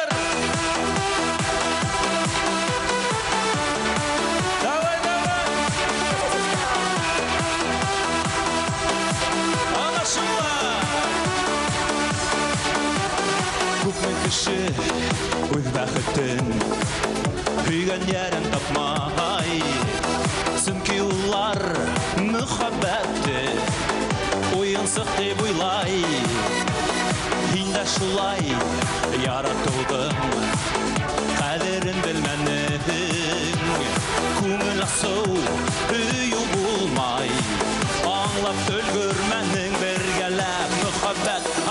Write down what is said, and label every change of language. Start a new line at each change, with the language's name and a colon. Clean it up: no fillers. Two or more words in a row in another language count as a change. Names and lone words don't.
Russian: Давай, давай!
Tatar: Анашыла! Күпме кеше үз бәхетен Көйгән ярын тапмай Сөнки улар мөхәббәтте Уйынсык дип уйлай Һин дә шулай яратылдың Кадерен белмәнең Күңел асыл өй булмай Аңлап өлгөрмәнең бергәләп Мөхәббәт